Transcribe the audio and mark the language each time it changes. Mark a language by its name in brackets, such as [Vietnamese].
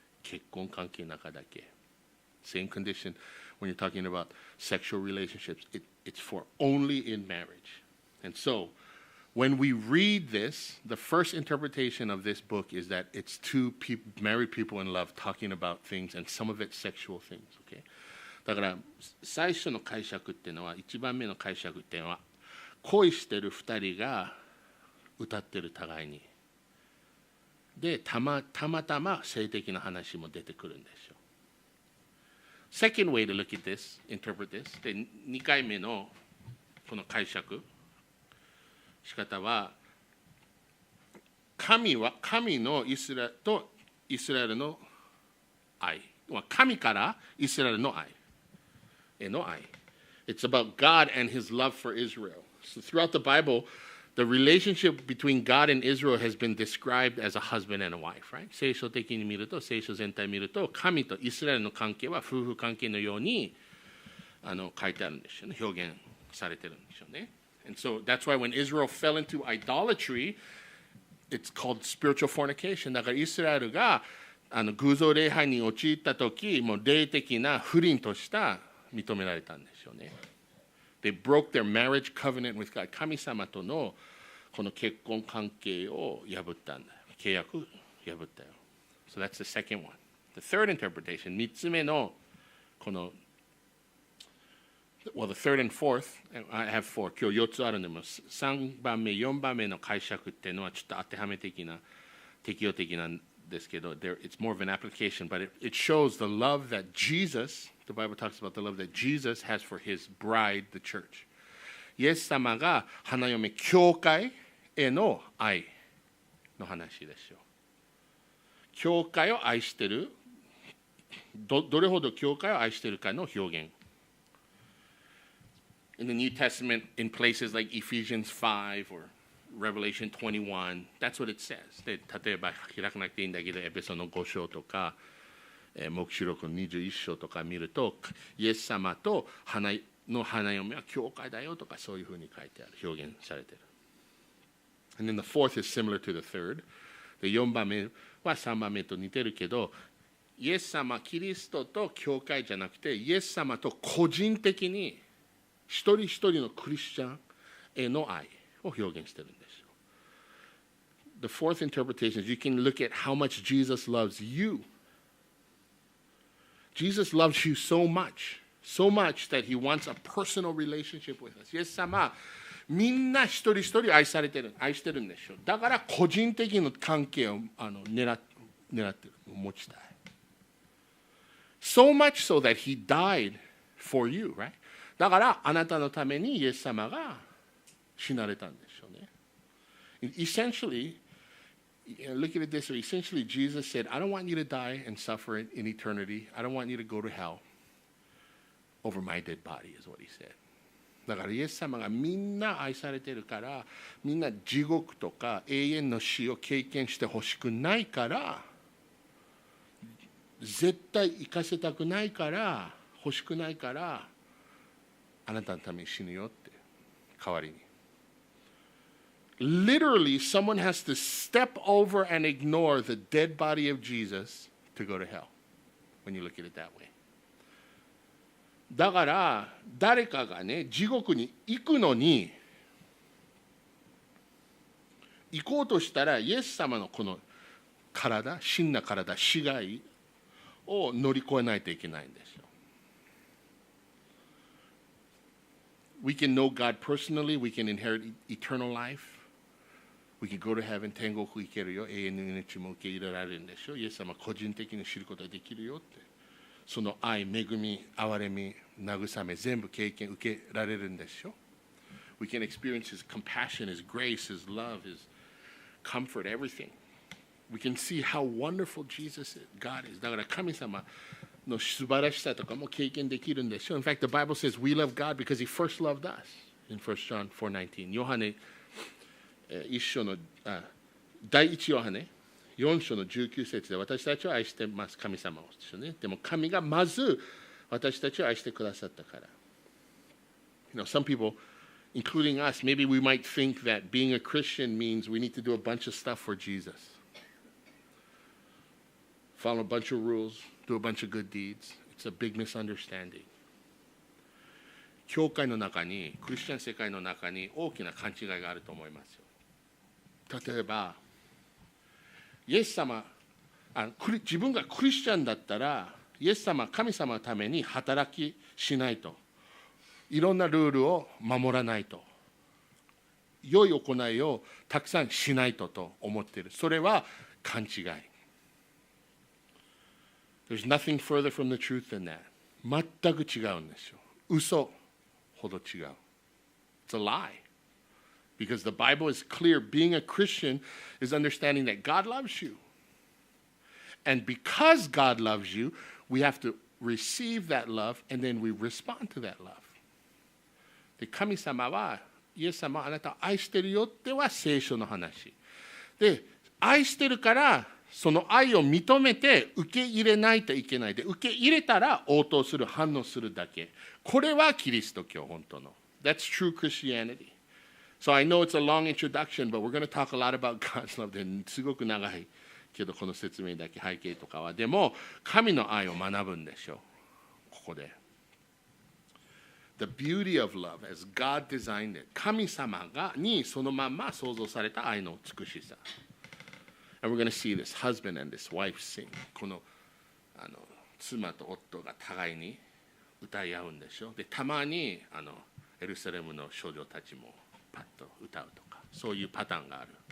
[Japanese] 結婚関係の中だけ。 [English] Same condition when you're talking about sexual relationships. It's for only in marriage. And so, when we read this, the first interpretation of this book is that it's two married people in love talking about things, and some of it's sexual things. Okay? [Japanese] だから最初の解釈っていうのは、一番目の解釈っていうのは、恋してる二人が歌ってる互いに。で、たまたま性的な話も出てくるんでしょう。 [English] Second way to look at this, interpret this. [Japanese] で、2回目のこの解釈仕方は、神のイスラエルの愛。神からイスラエルの愛。の愛。 [English] It's about God and his love for Israel. So throughout the Bible, the relationship between God and Israel has been described as a husband and a wife, right? [Japanese] 聖書的に見ると、聖書全体を見ると、神とイスラエルの関係は夫婦関係のように書いてあるんですよね。表現されてるんですよね。 [English] And so that's why when Israel fell into idolatry, it's called spiritual fornication. [Japanese] だからイスラエルが偶像礼拝に陥ったとき、もう霊的な不倫とした認められたんですよね。 [English] They broke their marriage covenant with God. [Japanese] 神様とのこの結婚関係を破ったんだよ。契約破ったよ。 [English] So that's the second one. The third interpretation, [Japanese] 3つ目のこの [English] Well, the third and fourth, I have four. [Japanese] 今日4つあるんでも3番目、4番目の解釈っていうのはちょっと当てはめ的な、適用的なんですけど、 [English] it's more of an application, but it shows the love that Jesus, the Bible talks about the love that Jesus has for his bride, the church. [Japanese] イエス様が花嫁、教会への愛の話でしょう。教会を愛してる、どれほど教会を愛してるかの表現。 [English] In the New Testament, in places like Ephesians 5 or Revelation 21, that's what it says. [Japanese] で、例えば開かなくていいんだけど、エペソの5章とか、黙示録の21章とか見ると、イエス様と花の花嫁は教会だよとかそういうふうに書いてある、表現されている。 [English] And then the fourth is similar to the third. [Japanese] で4番目は3番目と似てるけど、イエス様、キリストと教会じゃなくて、イエス様と個人的に一人一人のクリスチャンへの愛を表現しているんですよ。 [English] The fourth interpretation is you can look at how much Jesus loves you. Jesus loves you so much that he wants a personal relationship with us. [Japanese] イエス様、みんな一人一人愛してるんでしょ。だから個人的な関係を狙ってる、持ちたい。 [English] So much so that he died for you, right? [Japanese] だからあなたのためにイエス様が死なれたんでしょうね。 [English] Essentially, look at it this way. Essentially, Jesus said, I don't want you to die and suffer in eternity. I don't want you to go to hell over my dead body, is what he said. [Japanese] だからイエス様がみんな愛されてるから、みんな地獄とか永遠の死を経験してほしくないから、絶対生かせたくないから、欲しくないから、あなたのために死ぬよって、代わりに。 [English] Literally, someone has to step over and ignore the dead body of Jesus to go to hell, when you look at it that way. [Japanese] だから誰かがね、地獄に行くのに行こうとしたら、イエス様のこの体、真な体、死骸を乗り越えないといけないんですよ。 [English] We can know God personally, we can inherit eternal life, we can go to heaven, [Japanese] 天国行けるよ、永遠の命も受け入れられるんでしょ。イエス様個人的に知ることができるよって。その愛、恵み、憐れみ、慰め、全部経験受けられるんでしょ。 [English] We can experience His compassion, His grace, His love, His comfort, everything. We can see how wonderful Jesus is, God is. [Japanese] だから神様の素晴らしさとかも経験できるんでしょ。 [English] In fact, the Bible says we love God because He first loved us in 1 John 4:19. [Japanese] ヨハネ一章の第一ヨハネ4章の19節で、私たちを愛してます、神様をですよね。でも神がまず私たちを愛してくださったから。 [English] Some people, including us, maybe we might think that being a Christian means we need to do a bunch of stuff for Jesus. Follow a bunch of rules, do a bunch of good deeds. It's a big misunderstanding. [Japanese] 教会の中に、クリスチャン世界の中に大きな勘違いがあると思いますよ。例えば、イエス様、自分がクリスチャンだったら、イエス様、神様のために働きしないと。いろんなルールを守らないと。良い行いをたくさんしないと思っている。それは勘違い。 [English] There's nothing further from the truth than that. [Japanese] 全く違うんですよ。嘘ほど違う。 [English] It's a lie. Because the Bible is clear, being a Christian is understanding that God loves you. And because God loves you, we have to receive that love and then we respond to that love. [Japanese] で、神様は、イエス様はあなたを愛してるよっては聖書の話。で、愛してるから、その愛を認めて受け入れないといけないで、受け入れたら応答する、反応するだけ。これはキリスト教、本当の。 [English] That's true Christianity.So I know it's a long introduction, but we're going to talk a lot about God's love. [Japanese] すごく長いけど、この説明だけ背景とかは。でも、神の愛を学ぶんでしょう。ここで。 [English] The beauty of love as God designed it. [Japanese] 神様にそのまま創造された愛の美しさ。 [English] And we're going to see this husband and this wife sing. [Japanese] この妻と夫が互いに歌い合うんでしょう。で、たまにエルサレムの少女たちもパッと歌うとか、そういうパターンがある。